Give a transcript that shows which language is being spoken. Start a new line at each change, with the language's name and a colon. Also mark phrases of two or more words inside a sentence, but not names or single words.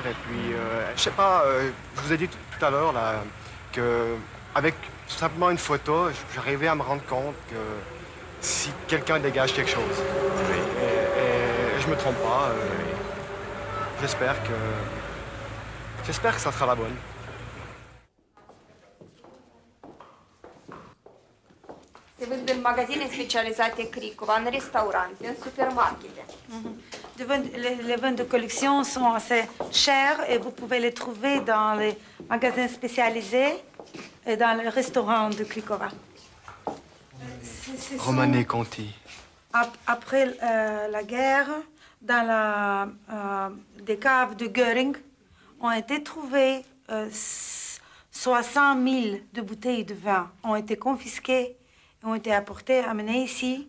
French: Et puis, je sais pas, je vous ai dit tout à l'heure là qu'avec simplement une photo, j'arrivais à me rendre compte que si quelqu'un dégage quelque chose, et je me trompe pas, j'espère que ça sera la bonne.
Romanian: Se vând în magazine specializate Cricova, în restaurante, în supermarkete.
French: Les vins de collection sont assez chers et vous pouvez les trouver dans les magasins spécialisés et dans les restaurants de Cricova. Romanée Conti. Après la guerre, dans des caves de Göring, ont été trouvées 60 000 de bouteilles de vin ont été confisquées, ont été apportées, amenées ici.